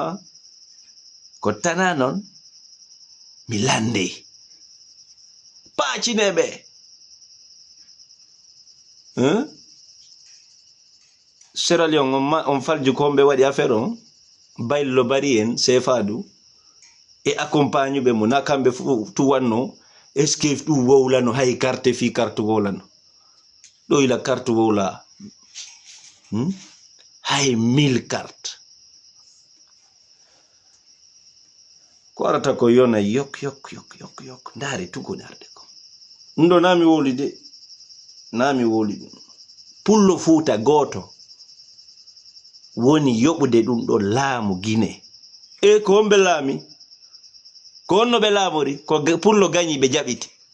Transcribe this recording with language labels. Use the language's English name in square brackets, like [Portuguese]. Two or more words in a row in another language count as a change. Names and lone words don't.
[Fula] tana noon mi lande paacineɓe Sierra Leone on falju ko ɓe waɗi affaire on baylo bari en sefadu e accompagne ɓe mo na kamɓe tu wanno [French] est ce que [Fula] ɗum wowlano hay carte fi carte wowlano ɗo ila carte wowla hay 1000 carte ko arata ko yona yok ndaari tugoni arde ko ɗum ɗo nami woli de nami woli ɗum pullo Fuuta goto woni yoɓude ɗum ɗo laamu Guinée ko on ɓe laami ko onno ɓe laamori ko pullo gañi ɓe jaɓiti